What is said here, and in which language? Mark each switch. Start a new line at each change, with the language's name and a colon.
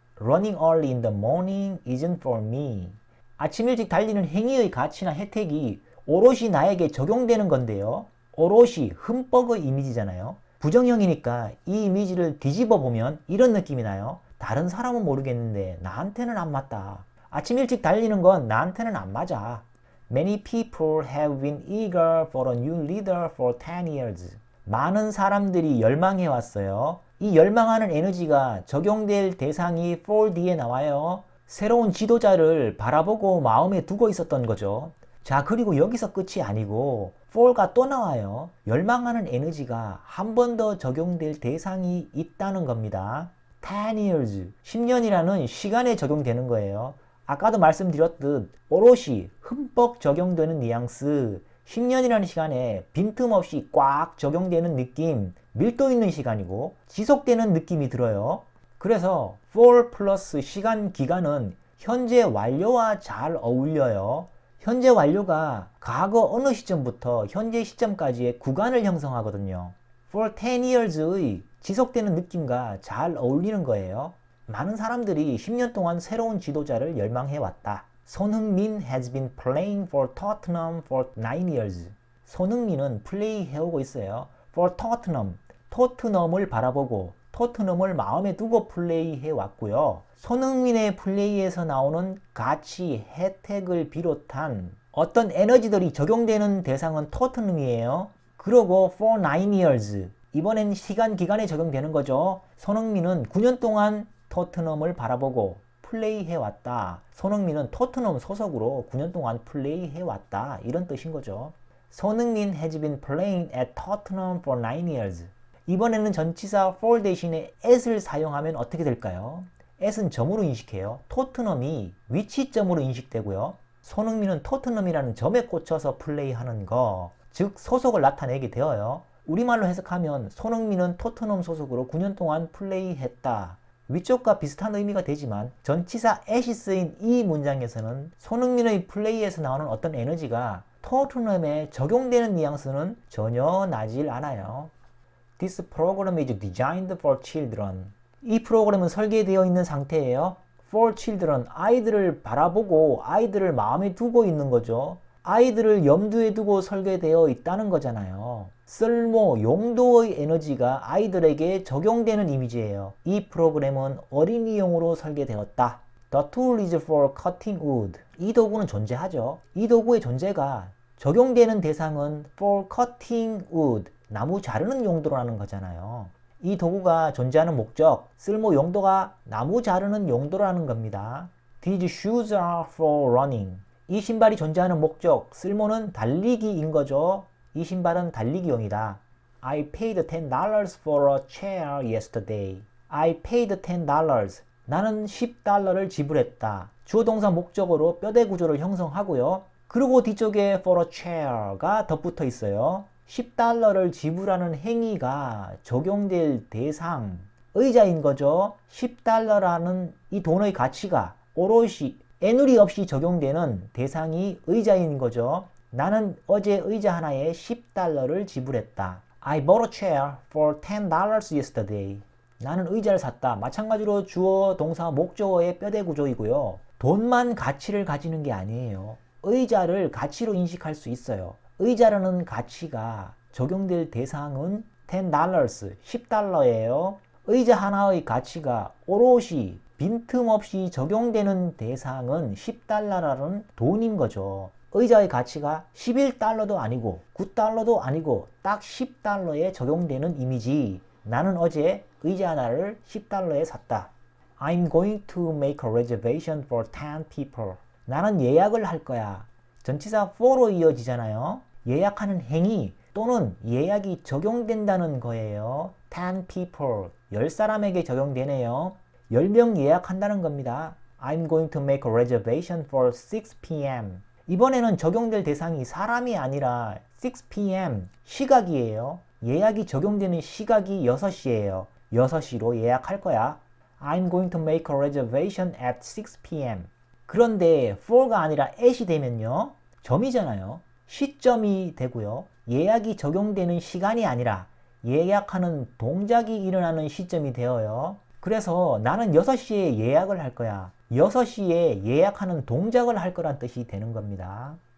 English: Running early in the morning isn't for me.
Korean: 아침 일찍 달리는 행위의 가치나 혜택이 오롯이 나에게 적용되는 건데요. 오롯이 흠뻑의 이미지잖아요. 부정형이니까 이 이미지를 뒤집어 보면 이런 느낌이 나요. 다른 사람은 모르겠는데 나한테는 안 맞다. 아침 일찍 달리는 건 나한테는 안 맞아.
English: Many people have been eager for a new leader for 10 years.
Korean: 많은 사람들이 열망해 왔어요. 이 열망하는 에너지가 적용될 대상이 for D에 나와요. 새로운 지도자를 바라보고 마음에 두고 있었던 거죠. 자, 그리고 여기서 끝이 아니고 for가 또 나와요. 열망하는 에너지가 한 번 더 적용될 대상이 있다는 겁니다.
English: 10 years,
Korean: 10년이라는 시간에 적용되는 거예요. 아까도 말씀드렸듯 오롯이 흠뻑 적용되는 뉘앙스, 10년이라는 시간에 빈틈없이 꽉 적용되는 느낌, 밀도 있는 시간이고 지속되는 느낌이 들어요. 그래서 for 플러스 시간 기간은 현재 완료와 잘 어울려요. 현재 완료가 과거 어느 시점부터 현재 시점까지의 구간을 형성하거든요.
English: For 10 years
Korean: 의 지속되는 느낌과 잘 어울리는 거예요. 많은 사람들이 10년 동안 새로운 지도자를 열망해 왔다.
English: 손흥민 has been playing for Tottenham for 9 years.
Korean: 손흥민은 플레이 해오고 있어요.
English: For Tottenham,
Korean: 토트넘을 바라보고 토트넘을 마음에 두고 플레이해 왔고요. 손흥민의 플레이에서 나오는 가치, 혜택을 비롯한 어떤 에너지들이 적용되는 대상은 토트넘이에요. 그리고
English: for 9 years,
Korean: 이번엔 시간 기간에 적용되는 거죠. 손흥민은 9년 동안 토트넘을 바라보고 플레이해 왔다. 손흥민은 토트넘 소속으로 9년 동안 플레이해 왔다. 이런 뜻인 거죠.
English: 손흥민 has been playing at Tottenham for 9 years.
Korean: 이번에는 전치사 for 대신에 at을 사용하면 어떻게 될까요? at은 점으로 인식해요. 토트넘이 위치점으로 인식되고요. 손흥민은 토트넘이라는 점에 꽂혀서 플레이하는 거, 즉 소속을 나타내게 되어요. 우리말로 해석하면 손흥민은 토트넘 소속으로 9년 동안 플레이했다. 위쪽과 비슷한 의미가 되지만 전치사 at이 쓰인 이 문장에서는 손흥민의 플레이에서 나오는 어떤 에너지가 토트넘에 적용되는 뉘앙스는 전혀 나질 않아요.
English: This program is designed for children.
Korean: 이 프로그램은 설계되어 있는 상태예요.
English: For children,
Korean: 아이들을 바라보고 아이들을 마음에 두고 있는 거죠. 아이들을 염두에 두고 설계되어 있다는 거잖아요. 쓸모, 용도의 에너지가 아이들에게 적용되는 이미지예요. 이 프로그램은 어린이용으로 설계되었다.
English: The tool is for cutting wood.
Korean: 이 도구는 존재하죠. 이 도구의 존재가 적용되는 대상은
English: for cutting wood.
Korean: 나무 자르는 용도라는 거잖아요. 이 도구가 존재하는 목적, 쓸모 용도가 나무 자르는 용도라는 겁니다.
English: These shoes are for running.
Korean: 이 신발이 존재하는 목적, 쓸모는 달리기인 거죠. 이 신발은 달리기용이다.
English: I paid $10 for a chair yesterday. I paid $10.
Korean: 나는 $10를 지불했다. 주어 동사 목적어로 뼈대 구조를 형성하고요. 그리고 뒤쪽에
English: for a chair
Korean: 가 덧붙어 있어요. $10를 지불하는 행위가 적용될 대상, 의자인 거죠. $10라는 이 돈의 가치가 오롯이 애누리 없이 적용되는 대상이 의자인 거죠. 나는 어제 의자 하나에 $10를 지불했다.
English: I bought a chair for $10 yesterday.
Korean: 나는 의자를 샀다. 마찬가지로 주어, 동사, 목적어의 뼈대 구조이고요. 돈만 가치를 가지는 게 아니에요. 의자를 가치로 인식할 수 있어요. 의자라는 가치가 적용될 대상은 $10, $10예요. 의자 하나의 가치가 오롯이 빈틈없이 적용되는 대상은 $10라는 돈인 거죠. 의자의 가치가 11달러도 아니고 9달러도 아니고 딱 10달러에 적용되는 이미지. 나는 어제 의자 하나를 10달러에 샀다.
English: I'm going to make a reservation for 10 people.
Korean: 나는 예약을 할 거야. 전치사 for로 이어지잖아요. 예약하는 행위 또는 예약이 적용된다는 거예요.
English: 10 people.
Korean: 10사람에게 적용되네요. 10명 예약한다는 겁니다.
English: I'm going to make a reservation for 6 p.m.
Korean: 이번에는 적용될 대상이 사람이 아니라 6 p.m. 시각이에요. 예약이 적용되는 시각이 6시예요. 6시로 예약할 거야.
English: I'm going to make a reservation at 6 p.m.
Korean: 그런데 for가 아니라 at이 되면요. 점이잖아요. 시점이 되고요. 예약이 적용되는 시간이 아니라 예약하는 동작이 일어나는 시점이 되어요. 그래서 나는 6시에 예약을 할 거야. 6시에 예약하는 동작을 할 거란 뜻이 되는 겁니다.